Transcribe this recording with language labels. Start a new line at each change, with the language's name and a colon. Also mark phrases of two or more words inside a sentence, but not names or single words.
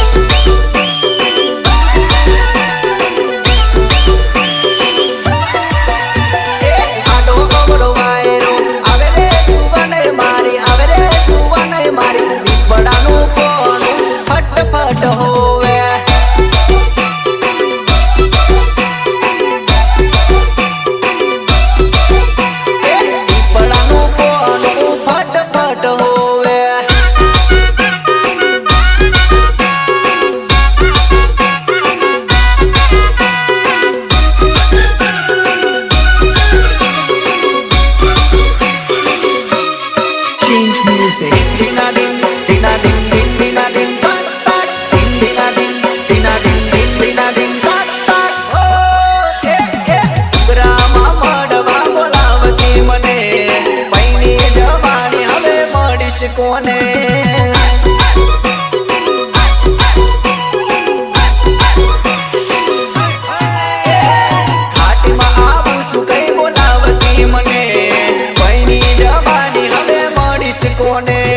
Gujarati: આડો અવળો વાયરો આવે રે જુવાને મારી, આવે રે જુવાને મારી, પીપળાનું કોણું ફટફટ હોવે. પીપળાનું કોણું ફટફટ હોવે.
English: Change music. Dina din, dina din, din dina din, tak tak. Din dina din, dina din, din dina din, tak tak.
Gujarati: Oh, ગ્રામમાં મળવા બોલાવતી મને, પૈણી જવાની હવે મળીશ કોને? ઘાટીમાં આવું શું કઈ બોલાવતી મને, પૈણી જવાની હવે મળીશ કોને?